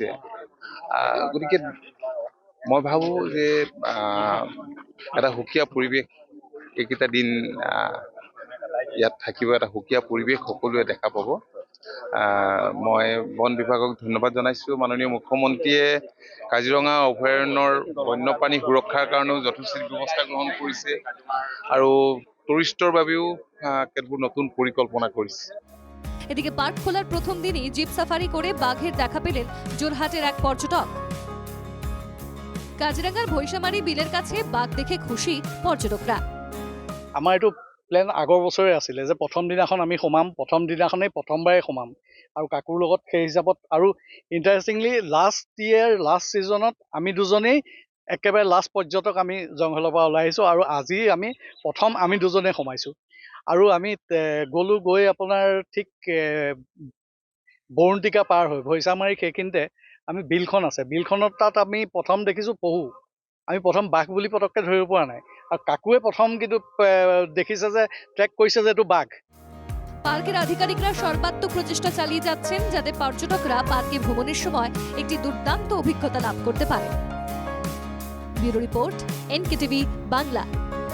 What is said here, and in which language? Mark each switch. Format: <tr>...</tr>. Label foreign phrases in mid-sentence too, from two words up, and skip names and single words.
<as>গতিকে মই ভাবোঁ যে এটা সুকীয়া পৰিৱেশ এইকেইটা দিন ইয়াত থাকিব, এটা সুকীয়া পৰিৱেশ সকলোৱে দেখা পাব। মই বন বিভাগক ধন্যবাদ জনাইছোঁ। মাননীয় মুখ্যমন্ত্ৰীয়ে কাজিৰঙা অভয়াৰণ্যৰ বন্যপ্ৰাণী সুৰক্ষাৰ কাৰণেও যথেষ্ট ব্যৱস্থা গ্ৰহণ কৰিছে আৰু টুৰিষ্টৰ বাবেও কেতবোৰ নতুন পৰিকল্পনা কৰিছে।</as> <bn>এদিকে পার্ক খোলার প্রথম দিনই জিপ সাফারি করে বাঘের দেখা পেলেন যোরহাটের এক পর্যটক। কাজিরাঙার ভৈসামারি বিলের কাছে বাঘ দেখে খুশি পর্যটকরা।</bn> <as>আমাৰ এইটো প্লেন আগৰ বছৰে আছিলে যে প্ৰথম দিনাখন আমি সোমাম, প্ৰথম দিনাখনেই প্ৰথমবাৰে সোমাম আৰু কাকুৰ লগত সেই হিচাপত। আৰু ইণ্টাৰেষ্টিংলি</as> <en>last season</en> <as>আমি দুজনেই একেবাৰে লাষ্ট পৰ্যটক আমি জংঘলৰ পৰা ওলাই আহিছোঁ আৰু আজি আমি দুজনে সোমাইছোঁ। আৰু আমি গৈ আপোনাৰ ঠিক বৰুণটিকা পাৰ হৈ ভৈসামাৰী সেইখিনিতে আমি বিলখন আছে, বিলখনত তাত আমি প্ৰথম দেখিছোঁ পহু। আমি প্ৰথম বাঘ বুলি পটককৈ ধৰিব পৰা নাই আর কাকুয়ে প্রথম কিন্তু দেখিছে যে ট্র্যাক করেছে যে এটা বাঘ।</as> <bn>পার্কের আধিকারিকরা সর্বাত্মক প্রচেষ্টা চালিয়ে যাচ্ছেন যাতে পর্যটকরা পার্কে ভ্রমণের সময় একটি দুর্দান্ত অভিজ্ঞতা লাভ করতে পারে। ব্যুরো রিপোর্ট, NKTV বাংলা।</bn>